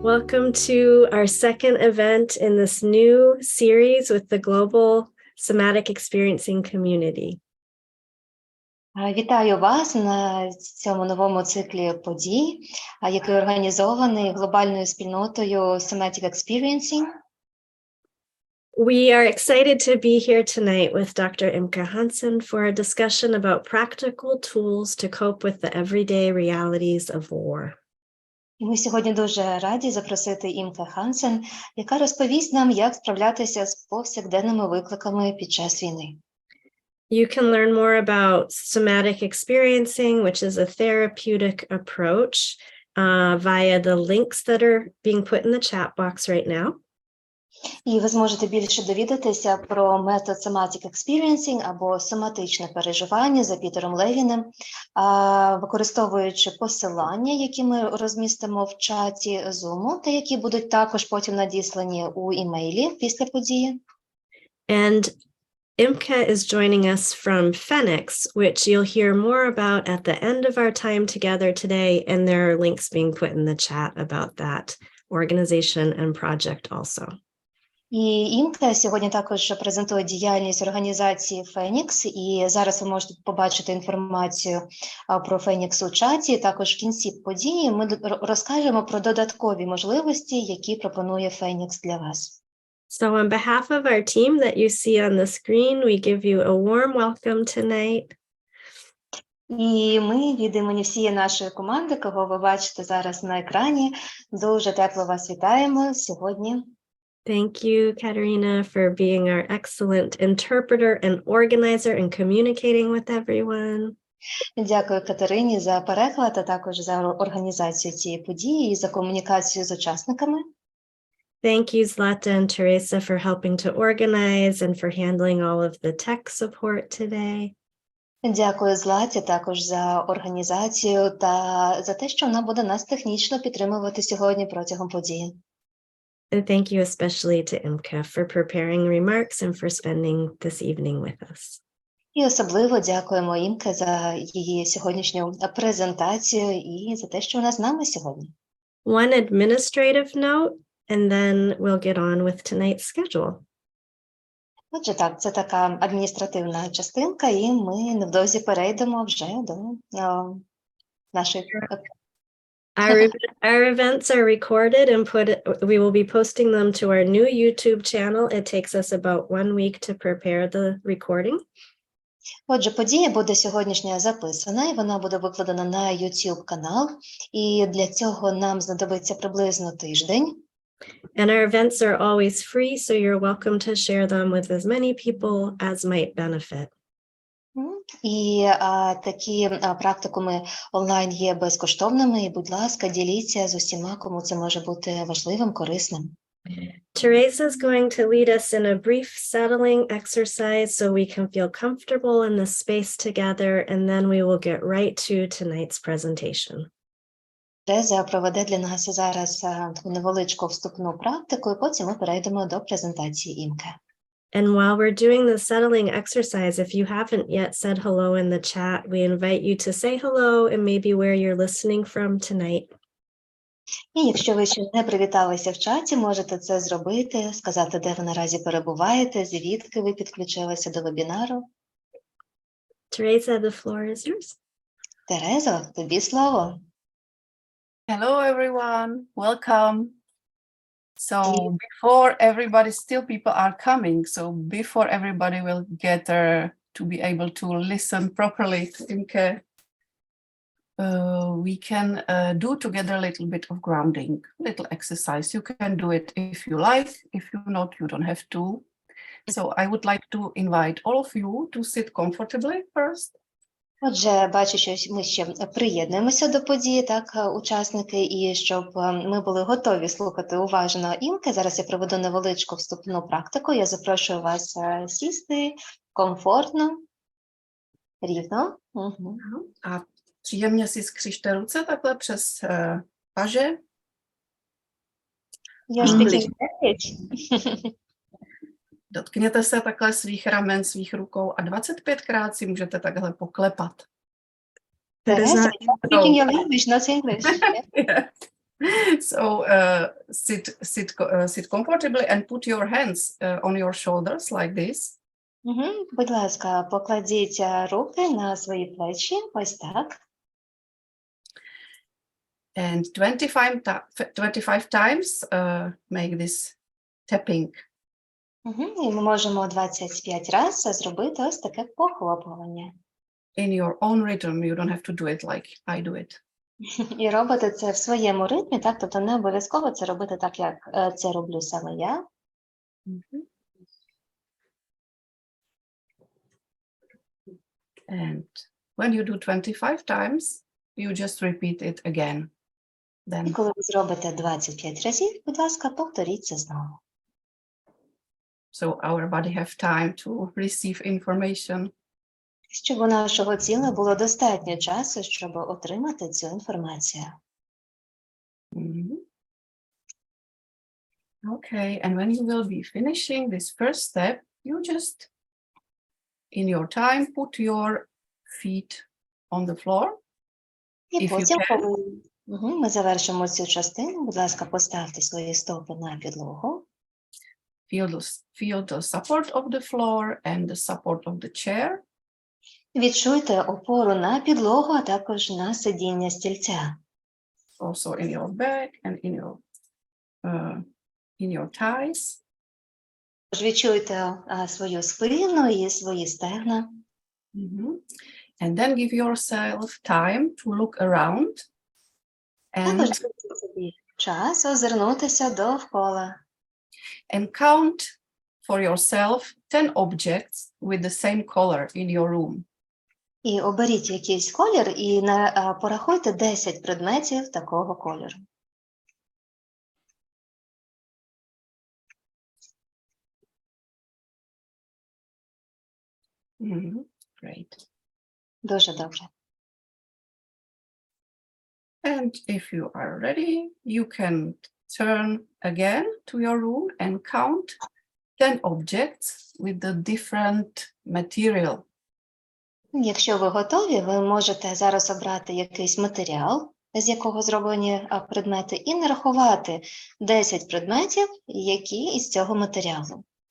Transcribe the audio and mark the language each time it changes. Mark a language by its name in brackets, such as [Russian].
[English] Welcome to our second event in this new series with the Global Somatic Experiencing Community. [Ukrainian] Вітаю вас на цьому новому циклі подій, який організований глобальною спільнотою Somatic Experiencing. [English] We are excited to be here tonight with Dr. Imke Hansen for a discussion about practical tools to cope with the everyday realities of war. [Ukrainian] І ми сьогодні дуже раді запросити Імке Хансен, яка розповість нам, як справлятися з повсякденними викликами під час війни. [English] You can learn more about somatic experiencing, which is a therapeutic approach, via the links that are being put in the chat box right now. [Ukrainian] І ви зможете більше довідатися про метод Somatic Experiencing або соматичне переживання за Пітером Левіним, використовуючи посилання, які ми розмістимо в чаті Zoom, та які будуть також потім надіслані у імейлі після події. [English] And Imke is joining us from Phoenix, which you'll hear more about at the end of our time together today, and there are links being put in the chat about that organization and project also. [Ukrainian] І Імке сьогодні також презентує діяльність організації Фенікс, і зараз ви можете побачити інформацію про Фенікс у чаті. Також в кінці події ми розкажемо про додаткові можливості, які пропонує Фенікс для вас. [English] So on behalf of our team that you see on the screen, we give you a warm welcome tonight. [Ukrainian] І ми від імені всієї нашої команди, кого ви бачите зараз на екрані, дуже тепло вас вітаємо сьогодні. [English] Thank you, Katerina, for being our excellent interpreter and organizer and communicating with everyone. [Ukrainian] Дякую Катерині за переклад, а також за організацію цієї події і за комунікацію з учасниками. [English] Thank you, Zlata and Teresa, for helping to organize and for handling all of the tech support today. [Ukrainian] Дякую Златі також за організацію та за те, що вона буде нас технічно підтримувати сьогодні протягом події. [English] And thank you especially to Imke for preparing remarks and for spending this evening with us. [Ukrainian] І особливо дякуємо Імке за її сьогоднішню презентацію і за те, що вона з нами сьогодні. [English] One administrative note, and then we'll get on with tonight's schedule. [Ukrainian] Отже, так, це така адміністративна частинка, і ми невдовзі перейдемо вже до нашої... [English] Our events are recorded and we will be posting them to our new YouTube channel. It takes us about 1 week to prepare the recording. [Ukrainian] Отже, подія буде сьогоднішня записана, і вона буде викладена на YouTube канал, і для цього нам знадобиться приблизно тиждень. [English] And our events are always free, so you're welcome to share them with as many people as might benefit. [Ukrainian] І такі практикуми онлайн є безкоштовними, і, будь ласка, діліться з усіма, кому це може бути важливим, корисним. [English] Teresa is going to lead us in a brief settling exercise so we can feel comfortable in the space together, and then we will get right to tonight's presentation. [Ukrainian] Тереза проведе для нас зараз таку невеличку вступну практику, і потім ми перейдемо до презентації Імке. [English] And while we're doing the settling exercise, if you haven't yet said hello in the chat, we invite you to say hello and maybe where you're listening from tonight. [Ukrainian] І якщо ви ще не привіталися в чаті, можете це зробити, сказати, де ви наразі перебуваєте, звідки ви підключилися до вебінару. [English] Teresa, the floor is yours. [Ukrainian] Терезо, тобі слово. [English] Hello, everyone. Welcome. So before everybody, still people are coming. So before everybody will get to be able to listen properly to Imke, we can do together a little bit of grounding, little exercise. You can do it if you like. If you not, you don't have to. So I would like to invite all of you to sit comfortably first. [Ukrainian] Отже, бачу, що ми ще приєднуємося до події, так, учасники, і щоб ми були готові слухати уважно Імке, зараз я проведу невеличку вступну практику. Я запрошую вас сісти комфортно, рівно. Угу. [Czech] A příjemně si skřižte ruce takhle přes paže. [Ukrainian] Я ж таки [Czech] Dotkněte se takhle svých ramen, svých rukou a 25krát si můžete takhle poklepat. [English] That is Teresa, not. speaking your language, not English. Yeah. Yeah. So sit comfortably and put your hands on your shoulders like this. [Ukrainian] Будь ласка, покладіть руки на свої плечі, ось так. [English] And 25 times make this tapping. [Ukrainian] І ми можемо 25 разів зробити ось таке похлопування. [English] In your own rhythm, you don't have to do it like I do it. [Ukrainian] І робити це в своєму ритмі, так? Тобто не обов'язково це робити так, як це роблю саме я. [English] And when you do 25 times, you just repeat it again. [Ukrainian] І [English] Then [Ukrainian] коли ви зробите 25 разів, будь ласка, повторіть це знову. [English] so our body have time to receive information. [Ukrainian] Щоб у нашого тіла було достатньо часу, щоб отримати цю інформацію. [English] Okay, and when you will be finishing this first step, you just, in your time, put your feet on the floor. [Ukrainian] І [English] If you [Ukrainian] потім, [English] can. [Ukrainian] коли ми завершимо цю частину, будь ласка, поставте свої стопи на підлогу. [English] Feel the support of the floor and the support of the chair. [Ukrainian] Відчуйте опору на підлогу, а також на сидіння стільця. [English] Also in your back and in your thighs. [Ukrainian] Тож відчуйте свою спину і свої стегна. [English] And then give yourself time to look around [Ukrainian] Також [English] and [Ukrainian] дайте собі час озирнутися довкола. [English] and count for yourself 10 objects with the same color in your room. [Ukrainian] І оберіть якийсь колір і порахуйте 10 предметів такого кольору. [English] Great. [Ukrainian] Дуже добре. [English] And if you are ready, you can turn again to your room and count 10 objects with the different material. [Ukrainian] Якщо ви готові, ви можете зараз обрати якийсь матеріал, з якого зроблені предмети, і нарахувати 10 предметів, які із цього матеріалу.